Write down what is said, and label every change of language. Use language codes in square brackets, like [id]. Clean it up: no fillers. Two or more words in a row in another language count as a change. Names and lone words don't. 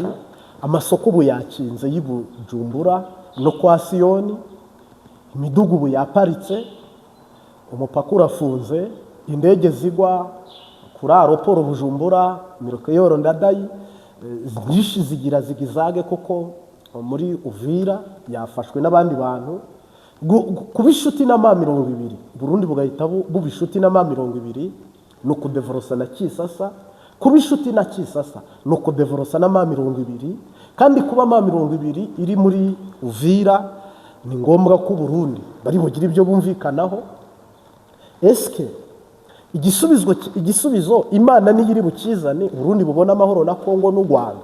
[rn] Amasoko ubu yakinze y'Ibujumbura no kwa Siyoni, imidugu ubu yaparitse, umupaka urafunze, indege zigwa kuri aeroport Bujumbura Mirokeyoro Ndadayi nyinshi zigira zigizage, koko muri Uvira yafashwe n'abandi bantu. Kubishuti na M20 Burundi bugahita bubishuti na M20 no kudevorosa na Kisasa, kubishuti na Kisasa no kudevorosa na M20. Kandi kuba M20 iri muri Uvira ni ngombwa ko Burundi bari bugira ibyo bumvikanaho. Eske igisubizo Imana ni iri bukizane Burundi bubona amahoro na Kongo n'u Rwanda?